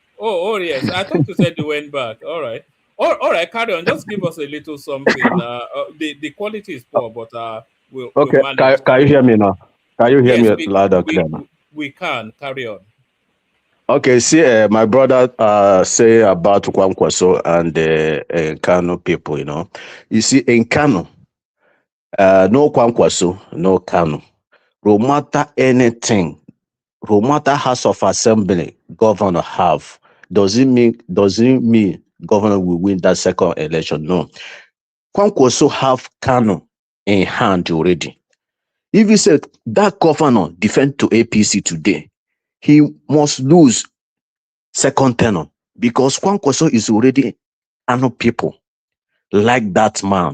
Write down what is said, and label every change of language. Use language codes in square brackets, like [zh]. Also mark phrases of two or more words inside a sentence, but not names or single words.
[en] I thought you said you went back. All right. All right, carry on. Just give us a little something. The quality is poor, but we'll Okay, manage. can you hear me now? Can you hear Yes, me loud and clear now? we can carry on. Okay, see, my brother say about Kwakwanso and the Kano people, you know. You see, in Kano, no Kwakwanso, no Kano. No matter anything, no matter House of Assembly governor have, doesn't mean governor will win that second election. No. Kwakwanso have Kano in hand already. If you said that governor defend to APC today, he must lose second tenure because Kwakwanso is already Kano people like that man.